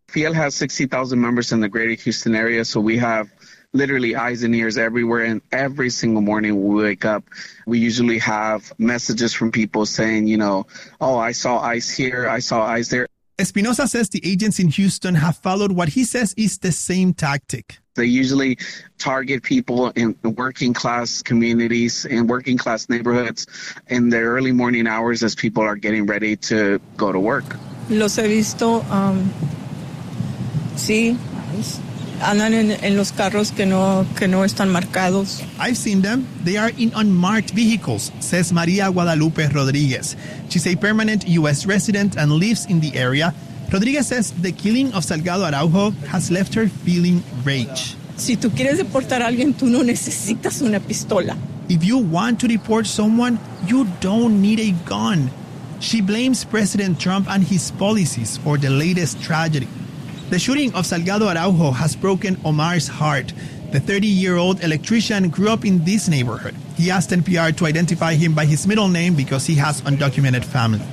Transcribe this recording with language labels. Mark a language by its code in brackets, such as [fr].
[en] FIEL has 60,000 members in the greater Houston area, so we have literally eyes and ears everywhere, and every single morning we wake up, we usually have messages from people saying, you know, oh, I saw ICE here, I saw ICE there. Espinosa says the agents in Houston have followed what he says is the same tactic. They usually target people in working class communities and working class neighborhoods in their early morning hours as people are getting ready to go to work. [es] Los he visto, sí, andan en los carros que no están marcados. [en] I've seen them. They are in unmarked vehicles, says Maria Guadalupe Rodriguez. She's a permanent U.S. resident and lives in the area. Rodriguez says the killing of Salgado Araujo has left her feeling rage. [es] Si tú quieres deportar a alguien, tú no necesitas una pistola. [en] If you want to deport someone, you don't need a gun. She blames President Trump and his policies for the latest tragedy. The shooting of Salgado Araujo has broken Omar's heart. The 30-year-old electrician grew up in this neighborhood. He asked NPR to identify him by his middle name because he has undocumented family.